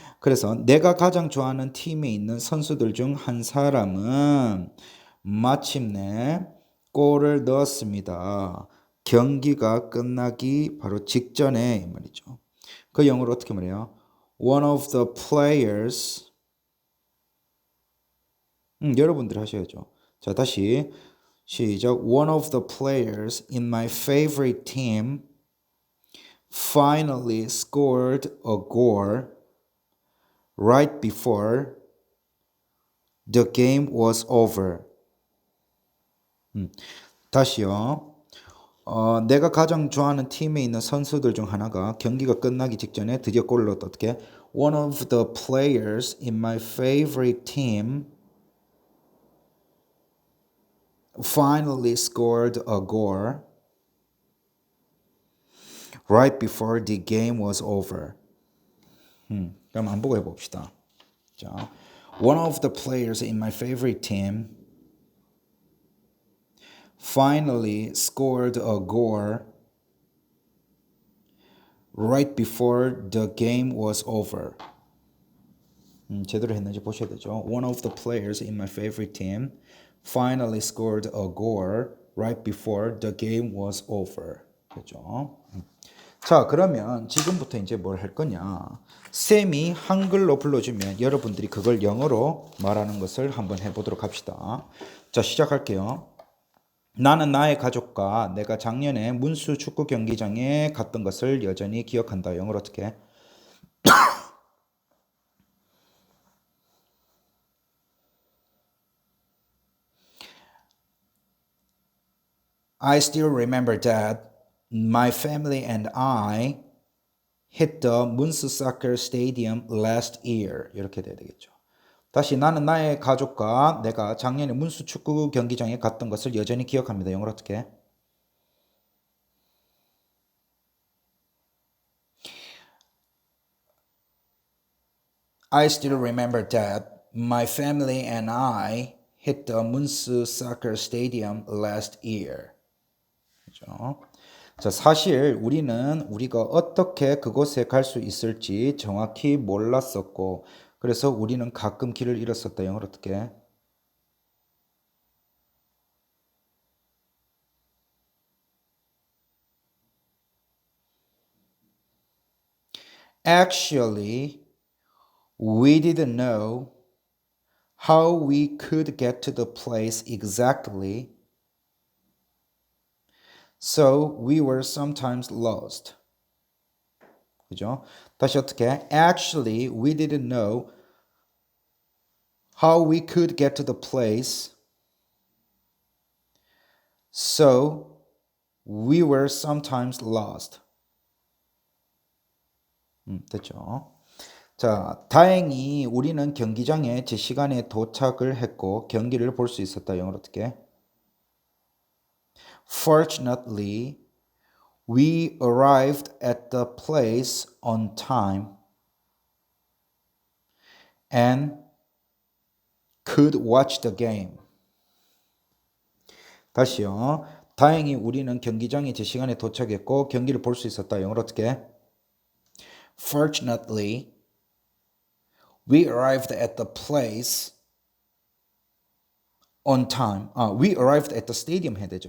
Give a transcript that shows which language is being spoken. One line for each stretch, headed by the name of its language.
Korean: 그래서 내가 가장 좋아하는 팀에 있는 선수들 중 한 사람은 마침내 골을 넣었습니다. 경기가 끝나기 바로 직전에 이 말이죠. 그 영어로 어떻게 말해요?
English: One of the players
Korean: 여러분들이 하셔야죠. 자, 다시 시작.
English: One of the players in my favorite team finally scored a goal right before the game was over.
Korean: 다시요. 내가 가장 좋아하는 팀에 있는 선수들 중 하나가 경기가 끝나기 직전에 드디어 골을 넣었다. 어떻게?
English: One of the players in my favorite team finally scored a goal right before the game was over.
Korean: 그럼 안 보고 해봅시다.
English: 자, one of the players in my favorite team finally scored a goal right before the game was over.
Korean: 제대로 했는지 보셔야 되죠.
English: One of the players in my favorite team finally scored a goal right before the game was over.
Korean: 그죠? 자, 그러면 지금부터 이제 뭘 할 거냐? 쌤이 한글로 불러주면 여러분들이 그걸 영어로 말하는 것을 한번 해보도록 합시다. 자, 시작할게요. 나는 나의 가족과 내가 작년에 문수 축구 경기장에 갔던 것을 여전히 기억한다. 영어로 어떻게?
English: I still remember that my family and I hit the Munsu Soccer Stadium last year.
Korean: 이렇게 돼야 되겠죠. 다시 나는 나의 가족과 내가 작년에 문수 축구 경기장에 갔던 것을 여전히 기억합니다. 영어로 어떻게?
English: I still remember that my family and I hit the Munsu Soccer Stadium last year.
Korean: 그죠? 자, 사실 우리가 어떻게 그곳에 갈 수 있을지 정확히 몰랐었고 그래서 우리는 가끔 길을 잃었었다. 영어로 어떻게?
English: Actually, we didn't know how we could get to the place exactly, so we were sometimes lost.
Korean: 그죠? 다시 어떻게?
English: Actually, we didn't know how we could get to the place, so we were sometimes lost.
Korean: 됐죠? 자, 다행히 우리는 경기장에 제 시간에 도착을 했고 경기를 볼 수 있었다. 영어로 어떻게?
English: Fortunately, we arrived at the place on time and could watch the game.
Korean: 다시요. 다행히 우리는 경기장에 제 시간에 도착했고 경기를 볼 수 있었다. 영어로 어떻게?
English: Fortunately, we arrived at the place on time. We arrived at the stadium
Korean: 해야 되죠.